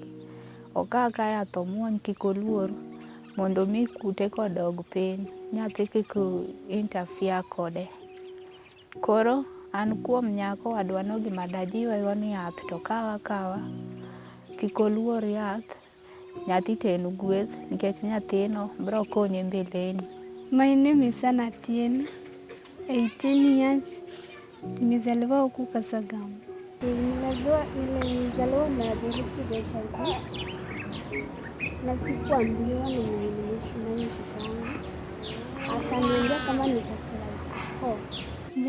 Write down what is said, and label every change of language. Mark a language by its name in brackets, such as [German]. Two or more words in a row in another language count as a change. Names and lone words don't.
[Luo (Kenya and Tanzania)] Okaw ka yath omuony kik oluor mondo mi kute kodog piny, nyathi kik interfere kode. Koro an kuom nyako wadwano gima dajiwego ni yath to okaw akawa, kik oluor yath, nyathi to en gweth nikech nyathino biro konye mbeleni. [English] My name is Hellen Atieno. 18 years. [Swahili] Nimezaliwa huku Kasaragama. Nilizaliwa na virusi vya HIV na sikuambiwa, na mwenye nimeishi naye shushangu akaniambia kama niko class 4.